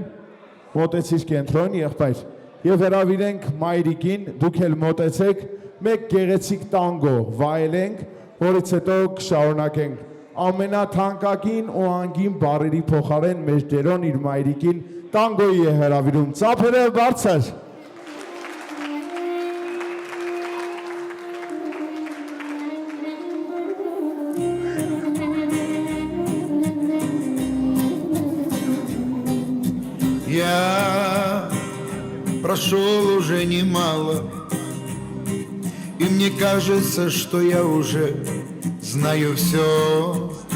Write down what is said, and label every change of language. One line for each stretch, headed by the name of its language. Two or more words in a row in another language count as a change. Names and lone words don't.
Armenian: մոտեցիր կենտրոն եղբայր, եւ հրավիրենք մայրիկին, դուք էլ մոտեցեք, մեկ գեղեցիկ տանգո վայելենք, որից հետո կշարունակենք ամենաթանկագին ու անգին բարերի փոխարեն մեր Տերոն իր մայրիկին տանգոյի է հրավիրում, ծափերը բարձր։
Russian: Я прошел уже немало, и мне кажется, что я уже знаю все.